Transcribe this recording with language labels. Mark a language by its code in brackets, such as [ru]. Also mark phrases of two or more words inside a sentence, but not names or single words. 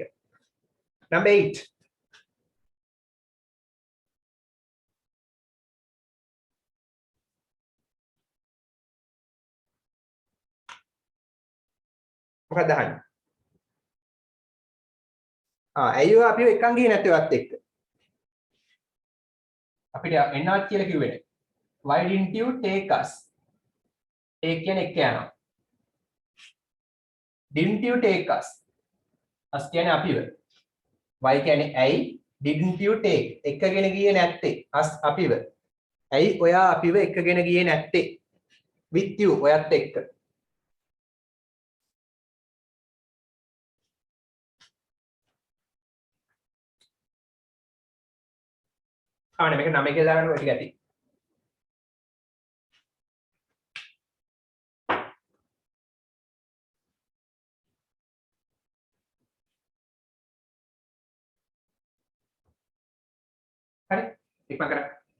[si] number 8. මොකක්ද අහන්නේ? ඇයි ඔය අපිව එකන් ගියේ නැත්තේ ඔයත් එක්ක? අපිට එන්නවත් කියලා කිව්වේ නැහැ. [en] Why didn't you take us? take [si] කියන්නේ එක්ක යනවා. [en] didn't you take us? us [si] කියන්නේ අපිව. why කියන්නේ ඇයි? [en] didn't you take? [si] එකගෙන ගියේ නැත්තේ. us අපිව. ඇයි ඔයා අපිව එකගෙන ගියේ නැත්තේ? [en] with you [si] ඔයත් එක්ක. මේක 9 කියලා දාගන්න ඔය ටික ඇති. හරි ඉක්මන් කරන්න.